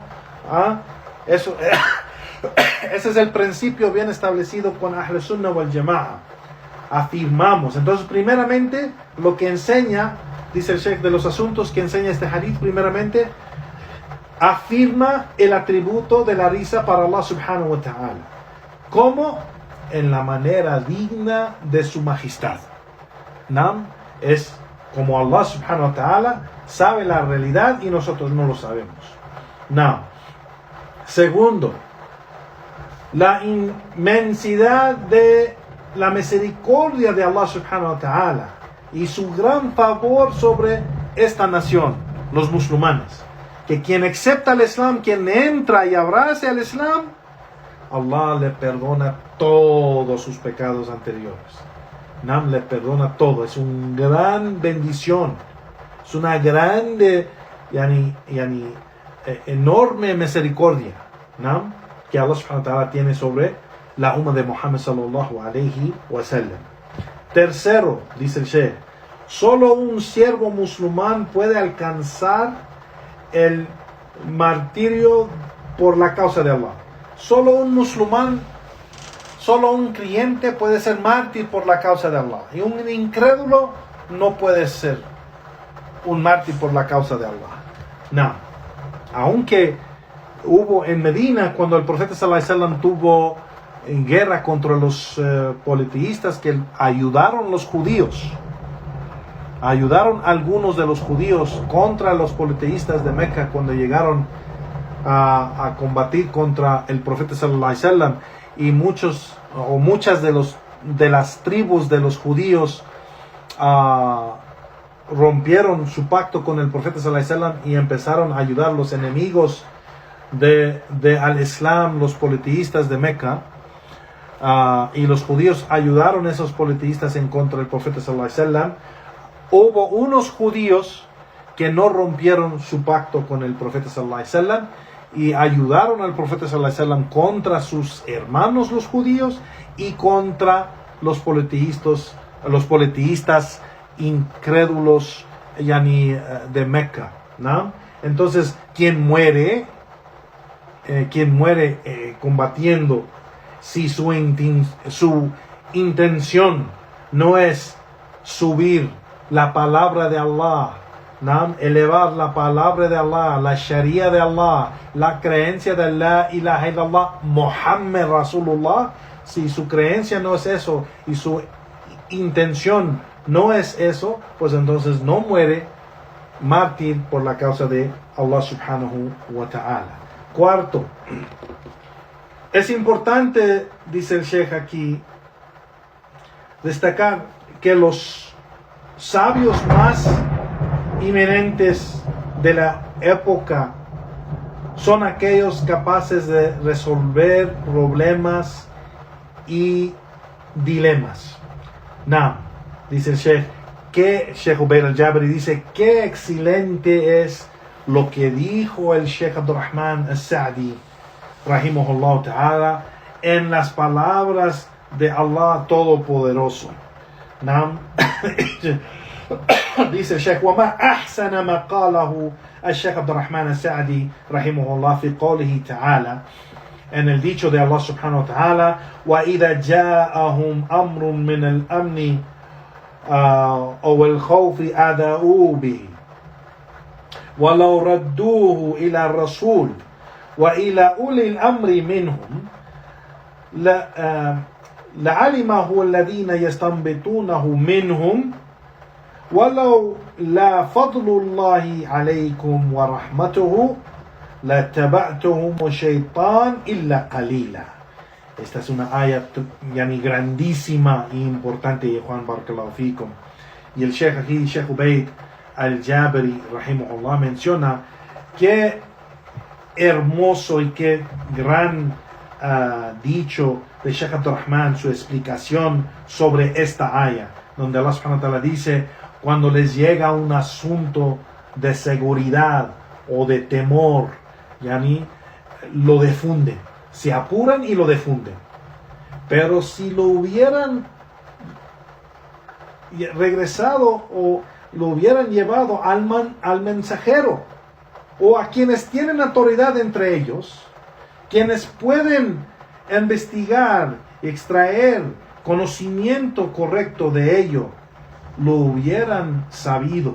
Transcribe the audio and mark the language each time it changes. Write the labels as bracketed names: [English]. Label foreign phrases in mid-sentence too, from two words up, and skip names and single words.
[Spanish] Ese es el principio bien establecido con [Arabic] أهل السنة والجماعة. [Spanish] Afirmamos. Entonces, primeramente, lo que enseña, dice el Sheikh, de los asuntos que enseña este hadith, primeramente, afirma el atributo de la risa para Allah [Arabic] سبحانه وتعالى. [Spanish] ¿Cómo? En la manera digna de su majestad. ¿No? Es como Allah [Arabic] سبحانه وتعالى [Spanish] sabe la realidad y nosotros no lo sabemos. No. Segundo, la inmensidad de la misericordia de Allah [Arabic] سبحانه وتعالى [Spanish] y su gran favor sobre esta nación, los musulmanes. Que quien acepta el Islam, quien entra y abraza el Islam, Allah le perdona todos sus pecados anteriores. Nam le perdona todo. Es una gran bendición. Es una grande, enorme misericordia, ¿no?, que Allah [Arabic] سبحانه وتعالى [Spanish] tiene sobre la umma de Muhammad [Arabic] صلى الله عليه وسلم. [Spanish] Tercero, dice el Sheikh, solo un siervo musulmán puede alcanzar el martirio por la causa de Allah. Solo un musulmán, solo un creyente puede ser mártir por la causa de Allah. Y un incrédulo no puede ser un mártir por la causa de Allah. No. Aunque hubo en Medina, cuando el profeta [Arabic] صلى الله عليه وسلم [Spanish] tuvo guerra contra los politeístas, que ayudaron los judíos, ayudaron algunos de los judíos contra los politeístas de Meca cuando llegaron a combatir contra el profeta [Arabic] صلى الله عليه وسلم, [Spanish] y muchas de las tribus de los judíos rompieron su pacto con el profeta [Arabic] صلى الله عليه وسلم [Spanish] y empezaron a ayudar a los enemigos de al-Islam, los politeístas de Meca, y los judíos ayudaron a esos politeístas en contra del profeta [Arabic] صلى الله عليه وسلم. [Spanish] Hubo unos judíos que no rompieron su pacto con el profeta [Arabic] صلى الله عليه وسلم [Spanish] y ayudaron al profeta [Arabic] صلى الله عليه وسلم [Spanish] contra sus hermanos los judíos y contra los politeístas incrédulos de Meca, ¿no? Entonces, quien muere combatiendo, si su intención no es subir la palabra de Allah, ¿no?, elevar la palabra de Allah, la sharia de Allah, la creencia de [Arabic] لا إله إلا الله محمد رسول الله, [Spanish] si su creencia no es eso y su intención no es eso, pues entonces no muere mártir por la causa de Allah [Arabic] سبحانه وتعالى. [Spanish] Cuarto, es importante, dice el Sheikh aquí, destacar que los sabios más eminentes de la época son aquellos capaces de resolver problemas y dilemas. Dice el Sheikh Ubayd al-Jabari, dice, qué excelente es lo que dijo el Sheikh Abdurrahman al-Sa'di, [Arabic] رحمه الله تعالى, [Spanish] en las palabras de Allah Todopoderoso. Dice el Sheikh, [Arabic] وَمَا أَحْسَنَ مَا قَالَهُ الشيخ عبد الرحمن السعدي رحمه الله في قوله تعالى, [Spanish] en el dicho de Allah subhanahu wa ta'ala, [Arabic] وَإِذَا جَاءَهُمْ أَمْرٌ مِّنَ الْأَمْنِ أو الخوف أذاؤوا به ولو ردوه إلى الرسول وإلى أولي الأمر منهم لعلمه الذين يستنبطونه منهم ولو لا فضل الله عليكم ورحمته لاتبعتهم الشيطان إلا قليلا. [Spanish] Esta es una ayat grandísima e importante, Juan [Arabic] بارك الله فيكم. [Spanish] Y el Sheikh aquí, Sheikh Ubayd al-Jabari, rahimahullah, menciona qué hermoso y qué gran dicho de Sheikh Abdurrahman, su explicación sobre esta ayat, donde Allah [Arabic] سبحانه وتعالى [Spanish] dice, cuando les llega un asunto de seguridad o de temor, lo difunden. Se apuran y lo difunden. Pero si lo hubieran regresado o lo hubieran llevado al mensajero o a quienes tienen autoridad entre ellos, quienes pueden investigar, extraer conocimiento correcto de ello, lo hubieran sabido.